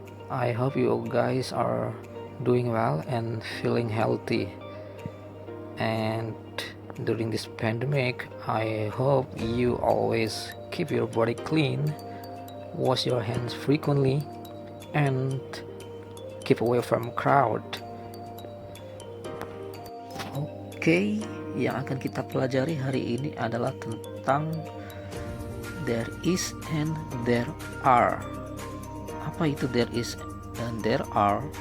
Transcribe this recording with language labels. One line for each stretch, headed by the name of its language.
English: I hope you guys are doing well and feeling healthy. And during this pandemic, I hope you always keep your body clean, wash your hands frequently, and keep away from crowd.
Indonesian: Oke, yang akan kita pelajari hari ini adalah tentang there is and there are. Apa itu there is and there are?